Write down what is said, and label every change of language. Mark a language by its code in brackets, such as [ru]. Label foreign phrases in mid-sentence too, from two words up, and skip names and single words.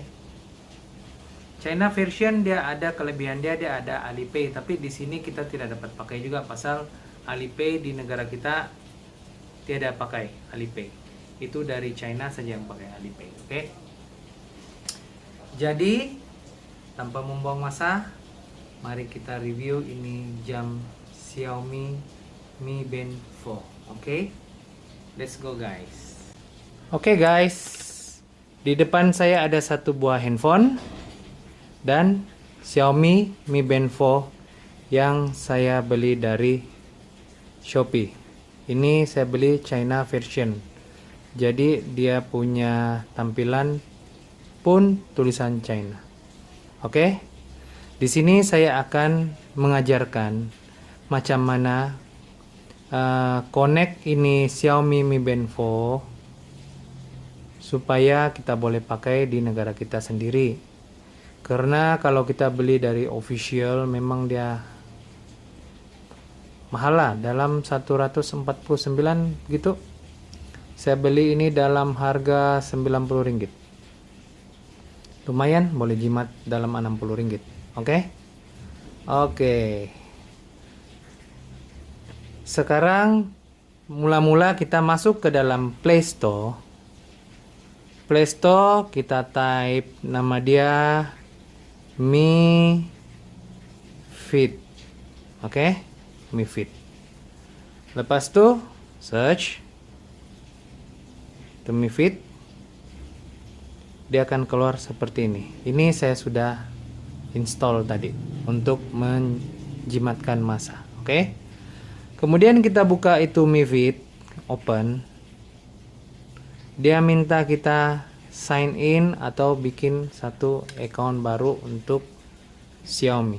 [en] China version [ms] dia ada kelebihan dia ada Alipay, tapi di sini kita tidak dapat pakai juga pasal Alipay di negara kita tiada pakai Alipay. Itu dari China saja yang pakai Alipay. Oke. Jadi tanpa membuang masa, mari kita review ini jam Xiaomi Mi Band 4. Oke. [en] Let's go guys. [ms] Oke guys, di depan saya ada satu buah handphone dan Xiaomi Mi Band 4 yang saya beli dari Shopee. Ini saya beli [en] China version. [ms] Jadi dia punya tampilan pun tulisan China. Oke. Di sini saya akan mengajarkan macam mana connect ini Xiaomi Mi Band 4 supaya kita boleh pakai di negara kita sendiri. Karena kalau kita beli dari official memang dia mahal lah, dalam 149 gitu. Saya beli ini dalam harga 90 ringgit. Lumayan, boleh jimat dalam 60 ringgit. Oke. Sekarang mula-mula kita masuk ke dalam Play Store. Play Store kita type nama dia Mi Fit. Oke, Mi Fit. Lepas tu search Mi Fit, dia akan keluar seperti ini. Ini saya sudah install tadi untuk menjimatkan masa. Oke. Kemudian kita buka itu Mi Fit, open. Dia minta kita [en] sign in [ms] atau bikin satu account baru untuk Xiaomi.